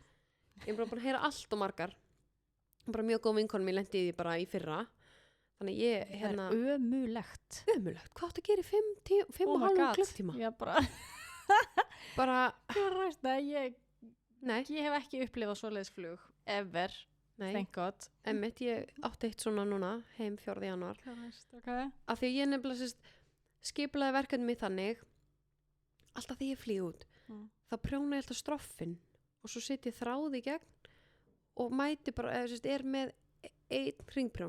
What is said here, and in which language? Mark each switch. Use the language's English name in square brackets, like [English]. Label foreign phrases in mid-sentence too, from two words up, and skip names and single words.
[Icelandic] Ég er bara búin að heyra allt og margar bara mjög góð vinkonum ég lendi í því bara í fyrra þannig ég það er ömulegt hvað áttu að gera í 5,5 klukktíma já bara ég hef ekki upplifað svoleiðis flug [English] ever, thank god [Icelandic] Einmitt, ég átti eitt svona núna heim 4. janúar af því ég nefnilega skipulaði verkefni mig þannig alltaf því ég flýg út þá prjóna ég alltaf stroffin og svo setjum ég þráð í gegn og mæti bara, með einn hringprjón.